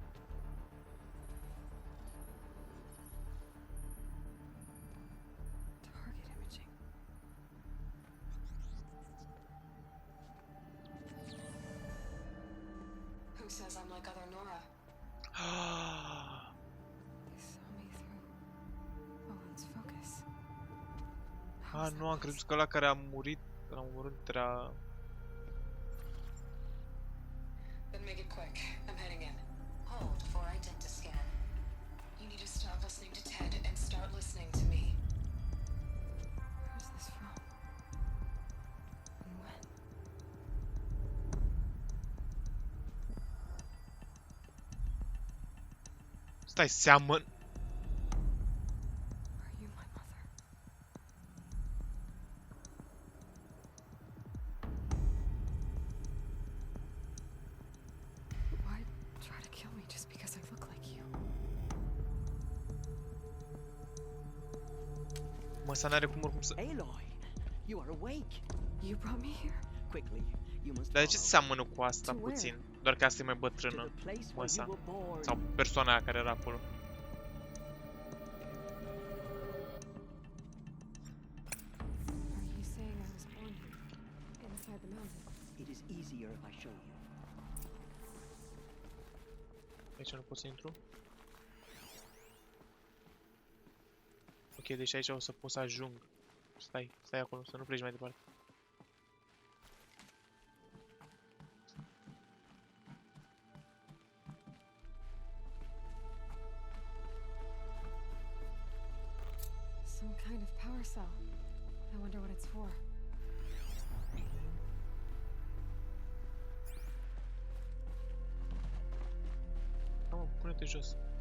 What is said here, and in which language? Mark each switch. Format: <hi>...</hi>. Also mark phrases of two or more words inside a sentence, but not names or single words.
<en>Who says I'm like other Nora? They saw me through Owen's focus.</en> <ro>Nu, am crezut că ăla care a murit, l-a omorât era...</ro> <en>Then make it quick. I'm heading in. Hold for identity scan. You need to stop listening to Ted and start listening to me. Who's this from? And when?</en> <ro>Stai, seamăn...</ro> <en>Are you my mother? Why try to kill me just because I look like you?</en> <ro>Măsa n-are cum oricum să...</ro> <en>Aloy, you are awake. You brought me here? Quickly, you must</en> <ro>Dar de ce</ro> <en>follow.</en> <ro>seamănă cu asta puțin? Doar că asta e mai bătrână, măsa. Sau persoana aia care era acolo.</ro> <en>Are you saying I was born here? Inside the mountain? It is easier if I show you.</en> <ro>Aici nu pot să intru? Ok, deci aici o să pot să ajung. Stai acolo, să nu pleci mai departe.</ro> <en>Some kind of power cell. I wonder what it's for.</en> <ro>Pune-te jos.</ro>